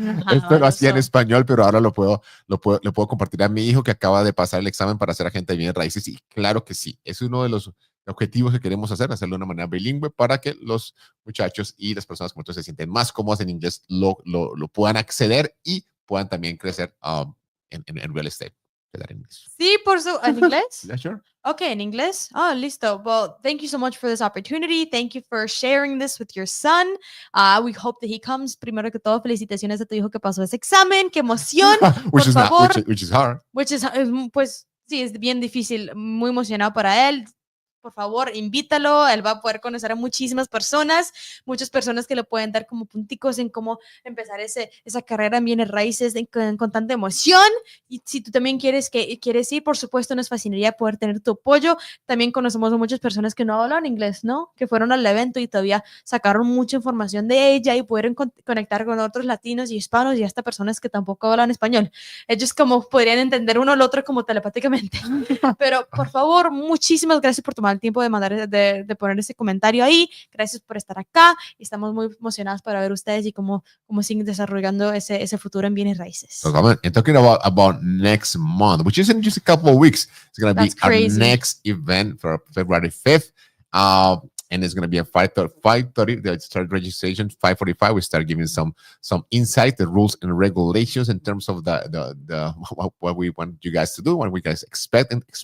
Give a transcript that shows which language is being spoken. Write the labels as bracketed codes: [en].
[es] Esto lo hacía en español, pero ahora lo puedo compartir a mi hijo que acaba de pasar el examen para ser agente de bienes raíces. Y claro que sí, es uno de los objetivos que queremos hacerlo de una manera bilingüe para que los muchachos y las personas como tú se sienten más cómodas en inglés, lo puedan acceder y puedan también crecer en real estate. Sí, ¿en inglés? [en] Yeah, sure. Okay, in English. Oh, listo. Well, thank you so much for this opportunity. Thank you for sharing this with your son. We hope that he comes. [es] Primero que todo, felicitaciones a tu hijo que pasó ese examen. ¡Qué emoción! [en] which is hard. Which is, [es] pues, sí, es bien difícil. Muy emocionado para él. Por favor, invítalo. Él va a poder conocer a muchísimas personas, muchas personas que le pueden dar como punticos en cómo empezar esa carrera en bienes raíces con tanta emoción. Y si tú también quieres ir, por supuesto, nos fascinaría poder tener tu apoyo. También conocemos a muchas personas que no hablan inglés, ¿no? Que fueron al evento y todavía sacaron mucha información de ella y pudieron conectar con otros latinos y hispanos y hasta personas que tampoco hablan español. Ellos como podrían entender uno al otro como telepáticamente. Pero, por favor, muchísimas gracias por tomar el tiempo de poner ese comentario ahí. Gracias por estar acá. Estamos muy emocionados para ver ustedes y cómo siguen desarrollando ese futuro en bienes raíces. [en] And talking about next month, which is in just a couple of weeks, it's going to be crazy. Our next event for February 5th. And it's going to be at 5:30. They start registration. 5:45. We start giving some insight, the rules and regulations in terms of the what we want you guys to do, what we guys expect.